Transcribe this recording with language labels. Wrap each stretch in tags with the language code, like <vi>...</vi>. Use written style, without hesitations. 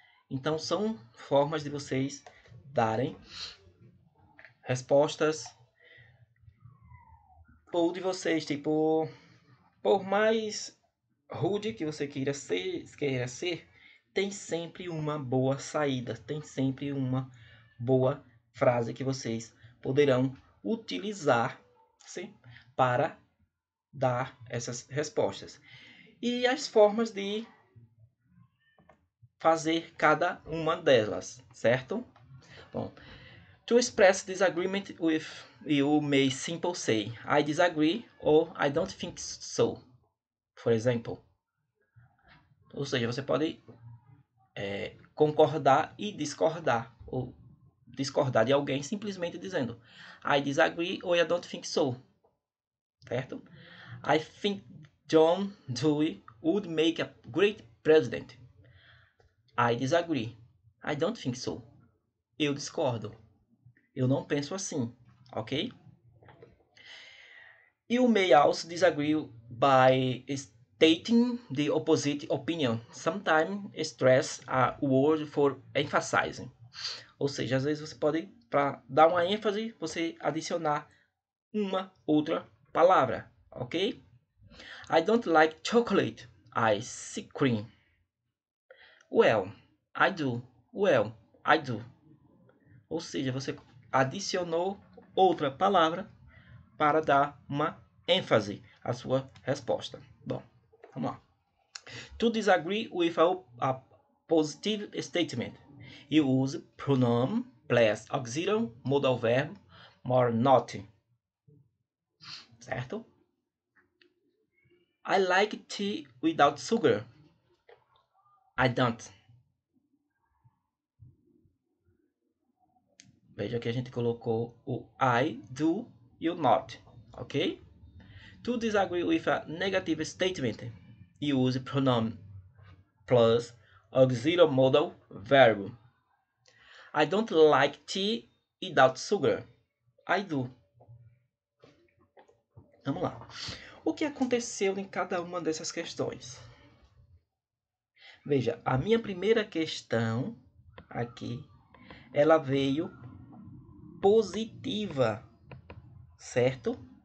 <pt>Então, são formas de vocês darem respostas ou de vocês, tipo, por mais rude que você queira ser, tem sempre uma boa saída, tem sempre uma boa frase que vocês poderão utilizar, sim, para dar essas respostas. E as formas de fazer cada uma delas, certo?</pt> <en>Bom, to express disagreement with, you may simply say I disagree or I don't think so, for example.</en> <pt>Ou seja, você pode concordar e discordar, ou discordar de alguém simplesmente dizendo</pt> <en>I disagree or I don't think so,</en> <pt>certo?</pt> <en>I think John Dewey would make a great president. I disagree. I don't think so.</en> <pt>Eu discordo. Eu não penso assim, ok?</pt> <en>You may also disagree by stating the opposite opinion. Sometimes stress a word for emphasizing.</en> <pt>Ou seja, às vezes você pode, para dar uma ênfase, você adicionar uma outra palavra, ok?</pt> <en>I don't like chocolate ice cream. Well, I do. Well, I do.</en> <pt>Ou seja, você adicionou outra palavra para dar uma ênfase à sua resposta. Bom, vamos lá.</pt> <en>To disagree with a positive statement, you use pronoun plus auxiliary modal verb more not. Certo? I like tea without sugar. I don't.</en> <pt>Veja que a gente colocou o I do e o not, ok?</pt> <en>To disagree with a negative statement, use pronoun plus auxiliary modal verb. I don't like tea without sugar. I do.</en> <pt>Vamos lá. O que aconteceu em cada uma dessas questões? Veja, a minha primeira questão aqui, ela veio positiva, certo?</pt>